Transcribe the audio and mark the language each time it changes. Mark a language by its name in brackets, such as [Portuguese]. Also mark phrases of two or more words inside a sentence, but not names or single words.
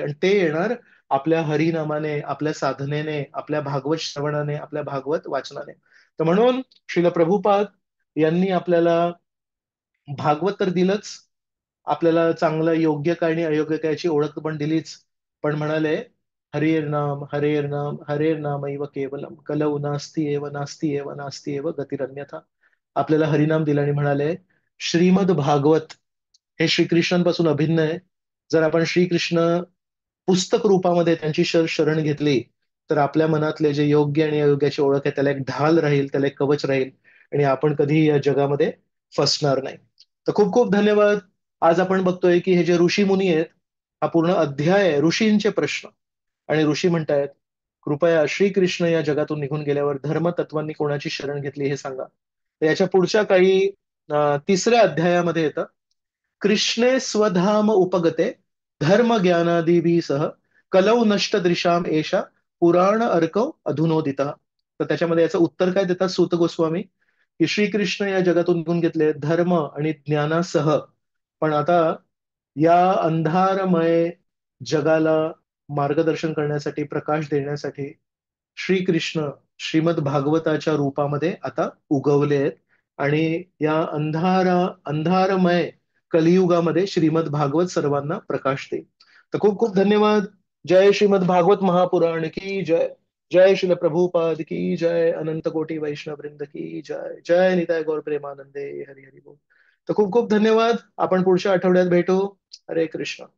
[Marathi] आणि ते येणार आपल्या हरिनामाने, आपल्या साधनेने, आपल्या भागवत श्रवणाने, आपल्या भागवत वाचनाने. तर म्हणून श्रील प्रभुपाद यांनी आपल्याला भागवत तर दिलंच, आपल्याला चांगलं योग्य काय आणि अयोग्य काय याची ओळख पण दिलीच, पण म्हणाले [Sanskrit] हरेर नाम हरेर नाम एव केवलम कलौ नास्ति एव नास्ति एव नास्ति एव गतिरन्यथा. [Marathi] आपल्याला हरिनाम दिला आणि म्हणाले श्रीमद भागवत हे श्रीकृष्णांपासून अभिन्न आहे. जर आपण श्रीकृष्ण पुस्तक रूपामध्ये त्यांची शरण घेतली, तर आपल्या मनातले जे योग्य आणि अयोग्याची ओळख आहे त्याला एक ढाल राहील, त्याला एक कवच राहील आणि आपण कधीही या जगामध्ये फसणार नाही. तर खूप खूप धन्यवाद. आज आपण बघतोय की हे जे ऋषी मुनी आहेत, हा पूर्ण अध्याय आहे ऋषींचे प्रश्न. आणि ऋषी म्हणतायत कृपया श्रीकृष्ण या जगातून निघून गेल्यावर धर्मतत्वांनी कोणाची शरण घेतली हे सांगा. तर याच्या पुढच्या काही तिसऱ्या अध्यायामध्ये येतं, [Sanskrit] कृष्णे स्वधाम उपगते धर्म ज्ञानादिभी सह कलौ नष्ट दृशाम एषा पुराण अर्कव अधुनोदिता. [Marathi] तर त्याच्यामध्ये याचं उत्तर काय देतात सूत गोस्वामी, की श्रीकृष्ण या जगातून निघून घेतले धर्म आणि ज्ञानासह, पण आता या अंधारमय जगाला मार्गदर्शन करण्यासाठी, प्रकाश देण्यासाठी श्रीकृष्ण श्रीमद भागवताच्या रूपामध्ये आता उगवले आहेत आणि या अंधारमय कलियुगामध्ये श्रीमद भागवत सर्वांना प्रकाश देईल. तर खूप खूप धन्यवाद. जय श्रीमद भागवत महापुराण की जय. जय श्रील प्रभुपाद की जय. अनंत कोटी वैष्णव वृंद की जय. जय निताय गौर प्रेमानंदे. हरी हरी बोल. तर खूप खूप धन्यवाद. आपण पुढच्या आठवड्यात भेटू. हरे कृष्ण.